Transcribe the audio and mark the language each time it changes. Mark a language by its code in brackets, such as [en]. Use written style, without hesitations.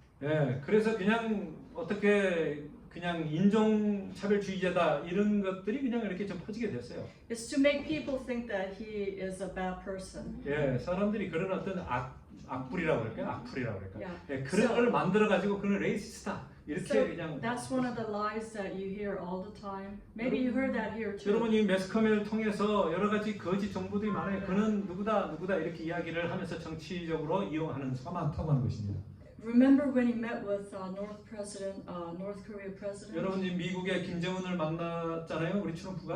[ko] 예, 그래서 그냥 어떻게 그냥 인종차별주의자다 이런 것들이 그냥 이렇게 좀 퍼지게 됐어요. [en] It's to make people think that he is a bad person. [ko] 예, 사람들이 그런 어떤 악불이라고 그럴까요? 악플이라고 그럴까요? [en] Yeah. [ko] 예, 그런 걸 만들어 가지고 그는 레이시스트다 이렇게 [en] So [ko] 그냥. [en] that's one of the lies that you hear all the time. Maybe you heard that here too. [ko] 여러분 이 매스컴을 통해서 여러 가지 거짓 정보들이 많아요. 그는 누구다 이렇게 이야기를 하면서 정치적으로 이용하는 수가 많다고 하는 것입니다. [en] Remember when he met with North Korea president? [ko] 여러분 이 미국의 김정은을 만났잖아요, 우리 트럼프가.